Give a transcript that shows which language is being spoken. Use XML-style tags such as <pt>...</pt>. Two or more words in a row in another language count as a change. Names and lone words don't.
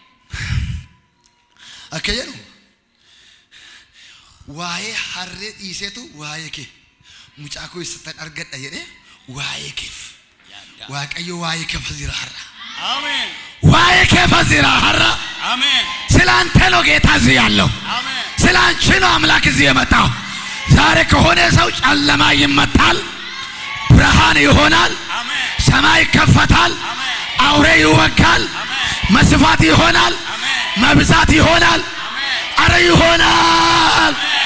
<om>Akka jedhu waa'ee harree dhiiseetu waa'ee kee mucaa koo isatti argadha jedhee waa'ee keef Waaqayyo waa'ee keef jira har'a. Ameen. Waa'ee keef jira har'a. Ameen.</om> <am>ስላንተ ነው ጌታ እዚህ ያለው። አሜን። ስላንቺ ነው አምላክ እዚህ የመጣው። ዛሬ ከሆነ ሰው ጨለማ ይመታል፣ ብርሃን ይሆናል፣ ሰማይ ይከፈታል፣ አውሬ ይወጋል፣ መስፋት ይሆናል፣ መብዛት ይሆናል፣ አረ ይሆናል።</am>